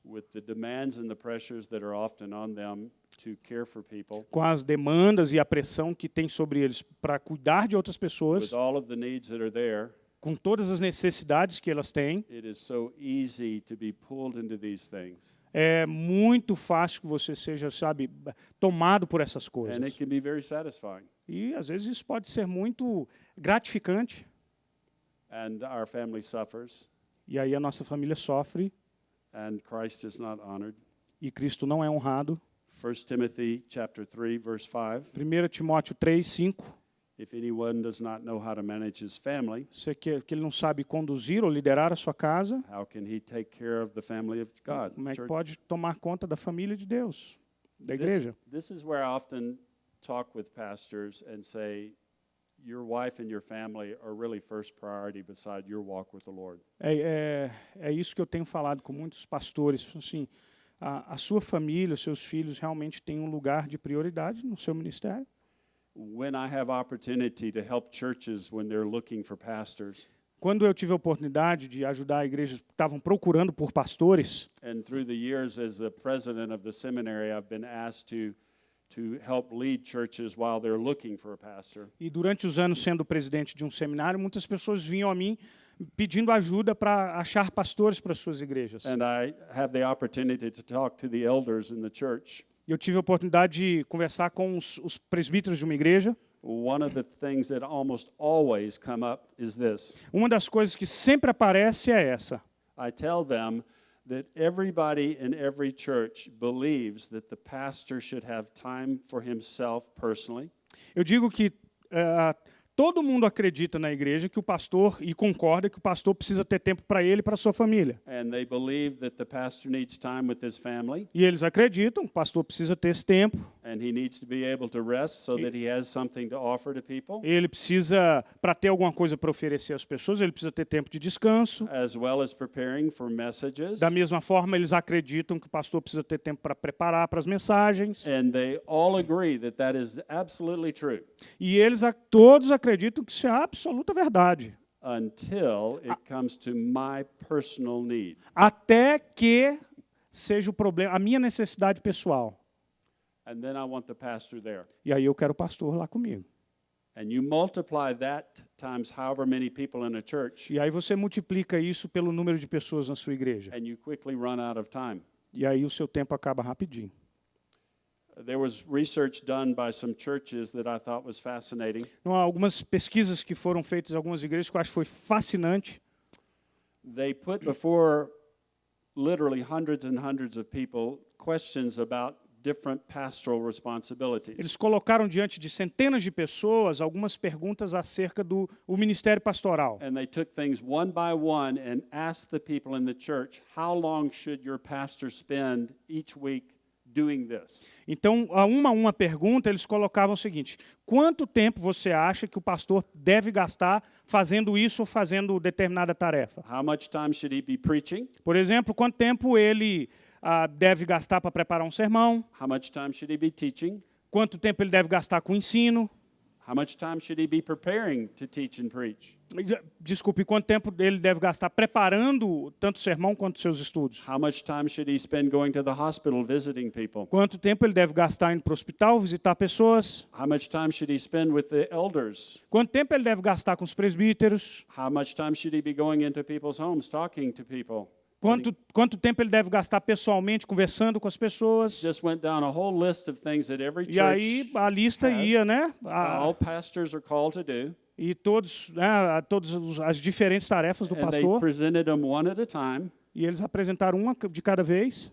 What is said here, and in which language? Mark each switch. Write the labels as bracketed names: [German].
[English] With the demands and the pressures that are often on them to care for people, [Portuguese] Com as demandas e a pressão que tem sobre eles para cuidar de outras pessoas, [English] with all of the needs that are there, [Portuguese] com todas as necessidades que elas têm, [English] it is so easy to be pulled into these things. [Portuguese] é muito fácil que você seja, sabe, tomado por essas [English] And [Portuguese] coisas. [English] it can be very satisfying. [Portuguese] E às vezes isso pode ser muito gratificante. [English] And our family suffers, [Portuguese] E aí a nossa família sofre [English] and Christ is not honored. [Portuguese] e Cristo não é honrado. [English] 1 Timothy chapter 3, verse 5. [Portuguese] 1 Timóteo 3, 5. [English] If anyone does not know how to manage his family, [Portuguese] Que ele não sabe conduzir ou liderar a sua casa, [English] how can he take care of the family of God? [Portuguese] como é que [English] Church? [Portuguese] pode tomar conta da família de Deus, da [English] This, [Portuguese] igreja? [English] this is where I often talk with pastors and say, your wife and your family are really first priority beside your walk with the Lord. [Portuguese] É isso que eu tenho falado com muitos pastores. Assim, a sua família, os seus filhos realmente têm um lugar de prioridade no seu ministério. [English] When I have opportunity to help churches when they're looking for pastors, [Portuguese] Quando eu tive a oportunidade de ajudar igrejas que estavam procurando por pastores, [English] and through the years as the president of the seminary, I've been asked to help lead churches while they're looking for a pastor. [Portuguese] e durante os anos sendo presidente de um seminário, muitas pessoas vinham a mim pedindo ajuda para achar pastores para suas igrejas. [English] And I have the opportunity to talk to the elders in the church. [Portuguese] Eu tive a oportunidade de conversar com os presbíteros de uma igreja. [English] One of the things that almost always come up is this. [Portuguese] Uma das coisas que sempre aparece é essa. [English] I tell them that everybody in every church believes that the pastor should have time for himself personally. [Portuguese] Eu digo que todo mundo acredita na igreja que o pastor, e concorda que o pastor precisa ter tempo para ele e para a sua família. [English] And they believe that the pastor needs time with his family, [Portuguese] E eles acreditam que o pastor precisa ter esse tempo. [English] and he needs to be able to rest so that he has something to offer to people, [Portuguese] Ele precisa, para ter alguma coisa para oferecer às pessoas, ele precisa ter tempo de descanso. [English] as well as preparing for messages. [Portuguese] Da mesma forma, eles acreditam que o pastor precisa ter tempo para preparar para as mensagens. [English] And they all agree that that is absolutely true [Portuguese] E eles todos acreditam que isso é a absoluta verdade. [English] until it comes to my personal need. [Portuguese] Até que seja o problema, a minha necessidade pessoal. [English] And then I want the pastor there. [Portuguese] E aí eu quero o pastor lá comigo. [English] And you multiply that times however many people in a church, [Portuguese] E aí você multiplica isso pelo número de pessoas na sua igreja. [English] and you quickly run out of time. [Portuguese] E aí o seu tempo acaba rapidinho. [English] There was research done by some churches that I thought was fascinating. [Portuguese] Então, há algumas pesquisas que foram feitas em algumas igrejas que eu acho que foi fascinante. [English] They put before literally hundreds and hundreds of people questions about different pastoral responsibilities. [Portuguese] Eles colocaram diante de centenas de pessoas algumas perguntas acerca do ministério pastoral. [English] And they took things one by one and asked the people in the church, how long should your pastor spend each week doing this? [Portuguese] Então, a uma pergunta, eles colocavam o seguinte: quanto tempo você acha que o pastor deve gastar fazendo isso ou fazendo determinada tarefa? [English] How much time should he be preaching? [Portuguese] Por exemplo, quanto tempo ele deve gastar para preparar um sermão? [English] How much time should he be teaching? [Portuguese] Quanto tempo ele deve gastar com o ensino? [English] How much time should he be preparing to teach and preach? [Portuguese] Desculpe, quanto tempo ele deve gastar preparando tanto o sermão quanto os seus estudos? [English] How much time should he spend going to the hospital visiting people? [Portuguese] Quanto tempo ele deve gastar indo para o hospital, visitar pessoas? [English] How much time should he spend with the elders? [Portuguese] Quanto tempo ele deve gastar com os presbíteros? [English] How much time should he be going into people's homes, talking to people? [Portuguese] Quanto tempo ele deve gastar pessoalmente, conversando com as pessoas? [English] Just went down a whole list of things that every [Portuguese] E aí [English] church, [Portuguese] a lista ia, né? [English] all pastors are called to do. [Portuguese] E todas as diferentes tarefas do [English] And they [Portuguese] pastor. [English] presented them one at a time, [Portuguese] E eles apresentaram uma de cada vez.